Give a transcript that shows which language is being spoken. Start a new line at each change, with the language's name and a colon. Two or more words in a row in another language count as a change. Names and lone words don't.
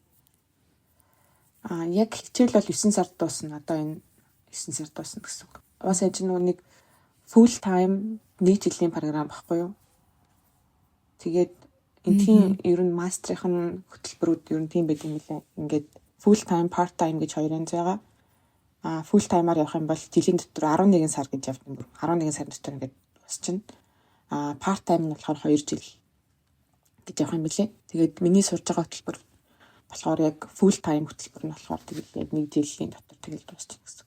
Mongolian: Яг хичээл бол 9 сард дуусна. Одоо энэ 9 сард дуусна гэсэн үг. Уус аж нэг
English: full time
Mongolian: нэг жилийн програм баггүй юу? Тэгээд энэхийн ер нь мастрын хөтөлбөрүүд ер нь тийм байдаг юм лээ. Ингээд
English: full time, part time
Mongolian: гэж хоёр янз байгаа.
English: Full time-
Mongolian: аар явах юм бол жилийн дотор 11 сар гэж явдаг юм. 11 сар дотор ингээд дуусчихна.
English: Part time
Mongolian: нь болохоор 2 жил гэж явах юм билээ. Тэгээд миний сурж байгаа хөтөлбөр болохоор яг
English: full time
Mongolian: хөтөлбөр нь болохоор тэгээд яг нэг жилийн дотор тэгэл дуусчихна гэсэн үг.